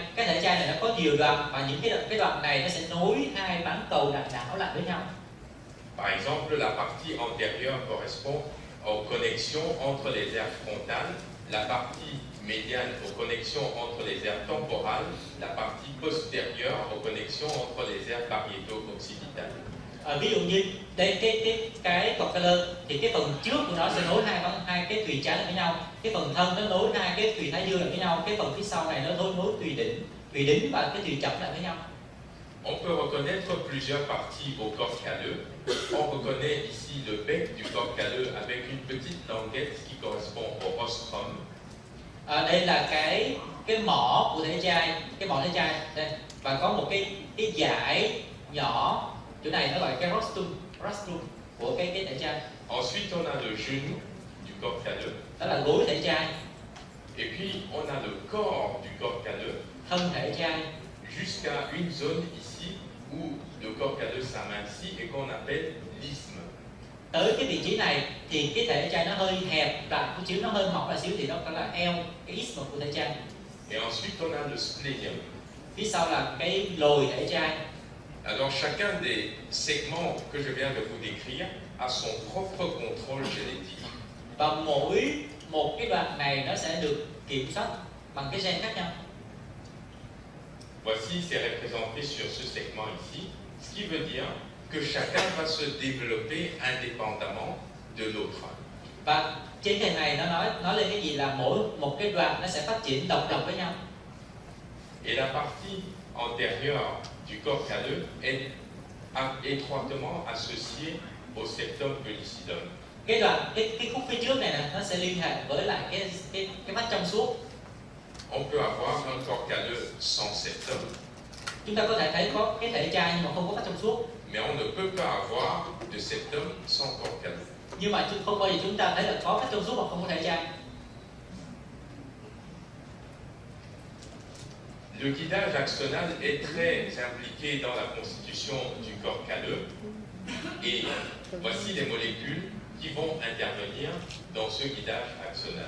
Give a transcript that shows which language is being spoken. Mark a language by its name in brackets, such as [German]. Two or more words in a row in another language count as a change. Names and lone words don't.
[Vietnamese] Cái thể chai này nó có nhiều đoạn và những cái đoạn này nó sẽ nối hai bán cầu đại não lại với nhau. [French] Par exemple, la partie antérieure correspond aux connexions entre les aires frontales, la partie médiane aux connexions entre les aires temporales, la partie postérieure aux connexions entre les aires pariéto-occipitales. [Vietnamese] Ví dụ như đây cái [French] corps calleux [Vietnamese] thì cái phần trước của nó sẽ nối hai cái thùy trái lại với nhau, cái phần thân nó nối hai cái thùy thái dương lại với nhau, cái phần phía sau này nó nối thùy đỉnh và cái thùy chẩm lại với nhau. [French] On peut reconnaître plusieurs parties au corps calleux. On reconnaît ici le bec du corps calleux avec une petite languette qui correspond au rostrum. [Vietnamese] Đây là cái mỏ của thể chai, cái mỏ thể chai đây, và có một cái dải nhỏ chỗ này nó gọi cái rostrum của cái thể chai. [French] Ensuite, on a le genou du corps calleux. [Vietnamese] Đó là gối thể chai. [French] Et puis, on a le corps du corps calleux. [Vietnamese] Thân thể chai. [French] Jusqu'à une zone ici où le corps calleux s'amincit et qu'on appelle l'isthme. [Vietnamese] Tới cái vị trí này thì cái thể chai nó hơi hẹp lại một xíu, nó hơi mỏng lại xíu thì nó gọi là eo, cái isthmus của thể chai. [French] Et ensuite on a le splenium. [Vietnamese] Phía sau là cái lồi thể chai. [French] Alors chacun des segments que je viens de vous décrire a son propre contrôle génétique. [Vietnamese] Và mỗi một cái đoạn này nó sẽ được kiểm soát bằng cái gen khác nhau. [French] Voici, c'est représenté sur ce segment ici, ce qui veut dire que chacun va se développer indépendamment de l'autre. [Vietnamese] Và trên hình này nó nói lên cái gì là mỗi một cái đoạn nó sẽ phát triển độc lập với nhau. [French] Et la partie antérieure du corps calleux est étroitement associée au septum pellucidum. [Vietnamese] Cái đoạn cái khúc phía trước này nè, nó sẽ liên hệ với lại cái mắt trong suốt. [French] On peut avoir un corps calleux sans septum. [Vietnamese] Chúng ta có thể thấy có cái thể chai nhưng mà không có mắt trong suốt. [French] Mais on ne peut pas avoir de septum sans corps calleux. [Vietnamese] Nhưng mà không bao giờ chúng ta thấy là có mắt trong suốt mà không có thể chai. [French] Le guidage axonal est très impliqué dans la constitution du corps calleux. Et voici les molécules qui vont intervenir dans ce guidage axonal.